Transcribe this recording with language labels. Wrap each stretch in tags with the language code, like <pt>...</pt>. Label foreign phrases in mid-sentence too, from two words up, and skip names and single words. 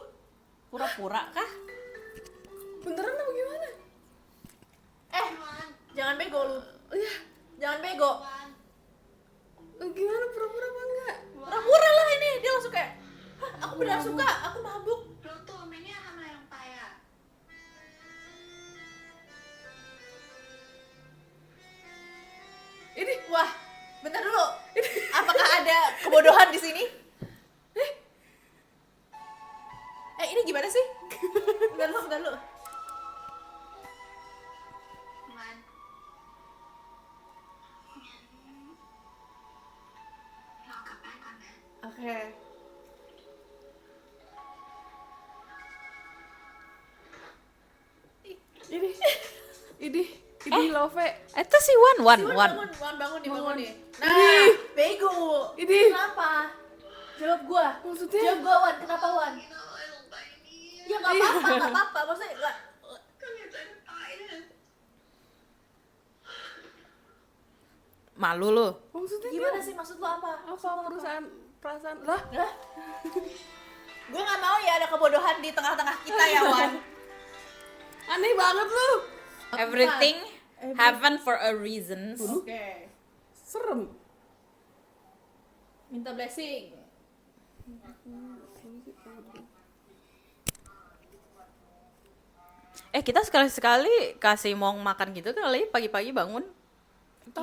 <id>Pura-pura kah? Beneran apa gimana? Jangan bego lu. Iya, Jangan bego. gimana pura-pura apa enggak? Pura-pura lah ini. Dia langsung kayak, hah, aku benar suka, aku mabuk.</id> <th>รู้ตัวไหมเนี่ยทำอะไรลงไปอ่ะ</th> <id>Ini, wah, bentar dulu. Apakah ada kebodohan di sini? Ini gimana sih? Bentar dulu.</id> <th>มันเรากลับบ้านก่อนนะ</th> <id>Oke. Ini Love. Itu si Wan. Bangun nih. Nah, bego. Ini. Kenapa? Jawab gua. Maksudnya? Jawab gua, Wan. Kenapa, Wan?</id> <th>กินอะไรลงไปเนี่ย</th> <id>Ya nggak apa-apa. Maksudnya nggak.</id> <th>ก็เหนื่อยใจจะตายเลย</th> <id>Malu lu. Maksudnya Gimana sih maksud lu apa? apa perusahaan perasaan lah? Lah? Gue nggak mau ya ada kebodohan di tengah-tengah kita ya, Wan. Aneh banget lu.</id> <en>Everything happen for a reason.</en> <id>Oke. Serem. Minta blessing. Kita sekali-sekali kasih mau makan gitu kali pagi-pagi bangun. Tapi</id>